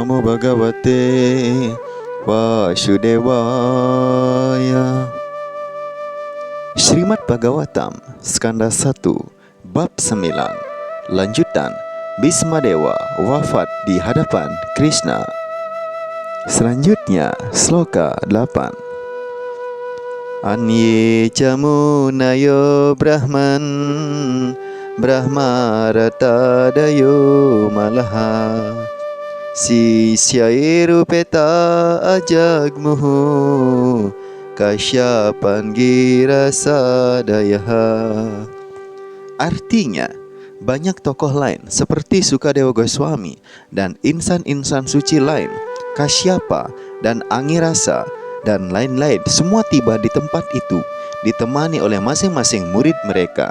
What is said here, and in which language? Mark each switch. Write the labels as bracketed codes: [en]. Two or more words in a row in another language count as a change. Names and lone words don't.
[sa] Bhagavate Vasudevaya. [id] Srimad Bhagavatam Skanda 1 Bab 9. Lanjutan, Bhismadewa wafat di hadapan Krishna. Selanjutnya sloka 8. [sa] Anye camunayo brahman brahmaratadayo malaha sisyairu peta ajagmuhu kasyapan girasadaya. [id] Artinya, banyak tokoh lain seperti Sukadewa Goswami dan insan-insan suci lain, Kasyapa dan Angirasa dan lain-lain, semua tiba di tempat itu ditemani oleh masing-masing murid mereka.